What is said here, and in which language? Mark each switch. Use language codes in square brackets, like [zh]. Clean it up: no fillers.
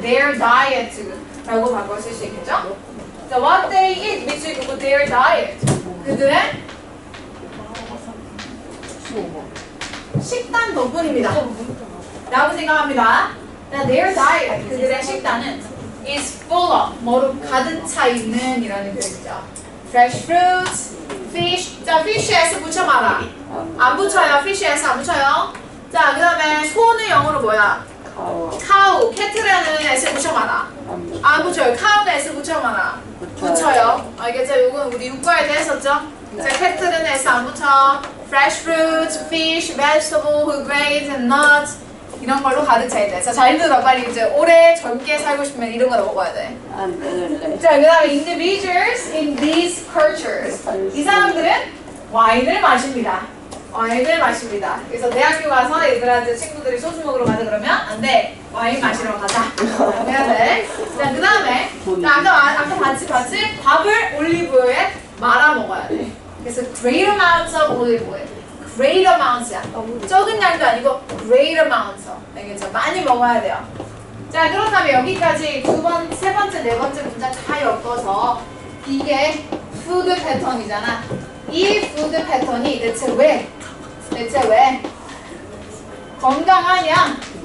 [en] their diet [ko] 라고 바꿀 수 있겠죠? 자, [en] what they eat [ko] 밑줄 긋고 [en] their diet. [ko] 그들의 식단 덕분입니다. 라고 생각합니다. [en] Their diet, [ko] 그들의 식단은 [en] is full of, [ko] 뭐로 가득 차 있는 이라는 표현이죠. [en] Fresh fruits, fish. [ko] 자, fish에 s 붙여봐라. 안 붙여요. fish에 s 안 붙여요. 자, 그 다음에 소는 영어로 뭐야? cow. 캐트라는 s 붙여봐라. 안 붙여요. cow는 s 붙여봐라. 붙여요. 알겠죠? 이건 우리 육과에 대했었죠? 자, 캐트는 s 안 붙여. [en] Fresh fruits, fish, vegetable, whole grains and nuts. [ko] 이런 걸로 가득 차야 돼. 자, 잘 들어. 빨리 이제 오래 젊게 살고 싶으면 이런 거를 먹어야 돼. 안 되는데. 자, 그 다음에 [en] individuals in these cultures. [ko] 이 사람들은 와인을 마십니다. 와인을 마십니다. 그래서 대학교 가서 얘들한테 친구들이 소주 먹으러 가자 그러면 안 돼. 와인 마시러 가자. 라고 해야 돼. 자, 그 다음에 아까 봤지? 밥을 올리브오일에 말아 먹어야 돼. 그래서 [en] great amounts of olive oil. great amounts야. [ko] 적은 양도 아니고 great amounts. 알겠죠? 많이 먹어야 돼요. 자, 그렇다면 여기까지 세 번째, 네 번째 문장 다 엮어서 이게 푸드 패턴이잖아. 이 푸드 패턴이 대체 왜 건강하냐?